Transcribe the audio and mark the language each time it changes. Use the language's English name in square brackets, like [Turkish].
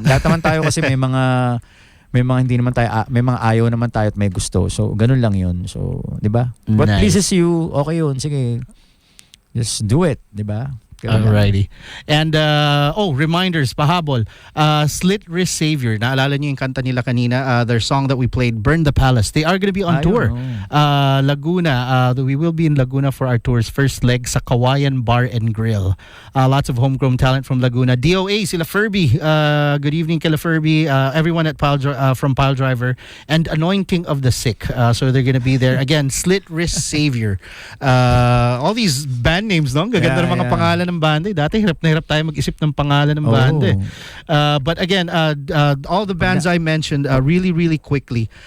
[Filipino] Lahat naman tayo kasi may mga hindi naman tayo, may mga ayaw naman tayo at may gusto. So ganun lang yun. So, di ba? [English] What pleases you, okay yun. [Filipino] Sige. [English] Just do it, [Filipino] di ba? [English] Alrighty. And reminders, [Filipino] pahabol. [English] Slit Wrist Savior. [Filipino] Naalala niyo yung kanta nila kanina, [English] their song that we played, [Filipino] Burn the Palace. [English] They are going to be on tour. Laguna. We will be in Laguna for our tour's first leg sa Kawayan Bar and Grill. Lots of homegrown talent from Laguna. DOA, sila Furby. Good evening kila Furby. Everyone at from Pile Driver. And Anointing of the Sick. So they're going to be there. Again, Slit Wrist Savior. All these band names, no? [Filipino] Gaganda ng mga pangalan ng banda. Dati hirap na hirap tayo mag-isip ng pangalan ng banda. [English] But again, all the bands I mentioned really, really quickly.